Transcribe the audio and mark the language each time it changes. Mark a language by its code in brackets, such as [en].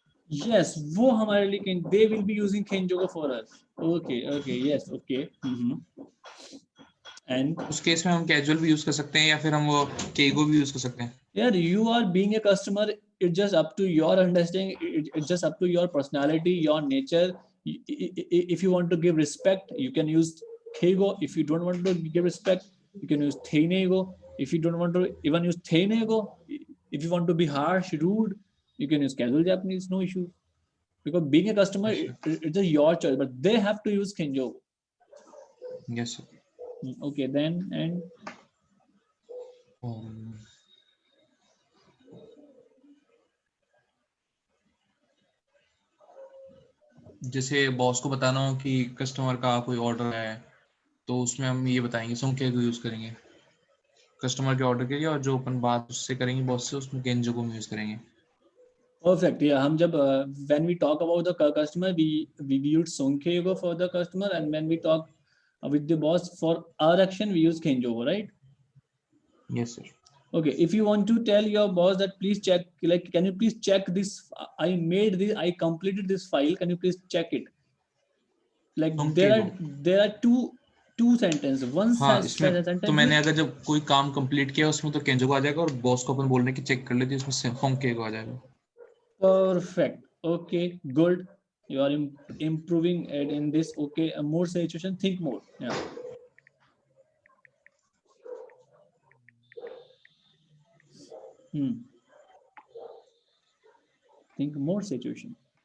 [en] Yes, [hi] वो हमारे लिए [en] they will be using Kenjo for us. Okay, yes, okay. And [hi] उस केस में हम कैजुअल भी यूज कर सकते हैं या फिर हम वो केगो भी यूज कर सकते हैं. [en] Yeah, you are being a customer. It's just up to your understanding. It's just up to your personality, your nature. If you want to give respect, you can use Keigo. If you don't want to give respect, you can use Teinego. If you don't want to even use Teinego, if you want to be harsh, rude, you can use casual Japanese. No issue. Because being a customer, it's just your choice. But they have to use Kenjo. Yes, sir. Okay, then and. [hi] जैसे boss को बताना हो कि customer का कोई order है, तो उसमें हम ये बताएंगे सोंके को यूज करेंगे कस्टमर के ऑर्डर के लिए, और जो अपन बात उससे करेंगे बॉस से, उसमें केंजो को यूज करेंगे. [en] Perfect. Yeah, [hi] हम जब [en] when we talk about the customer, we use Sonkeigo for the customer, and when we talk with the boss for our action, we use Kenjo, right? Yes, sir. Okay. If you want to tell your boss that please check, like, can you please check this? I completed this file. Can you please check it? Like there are two sentences. One sentence. [hi] तो मैंने अगर जब कोई काम complete किया उसमें तो केंजो को आ जाएगा, और बॉस को अपन बोलने की चेक कर लेती है, उसमें सोंके को आ जाएगा. [en] Perfect. Okay, good. You are improving in this. Okay, a more situation. Think more. Yeah. Think more situation.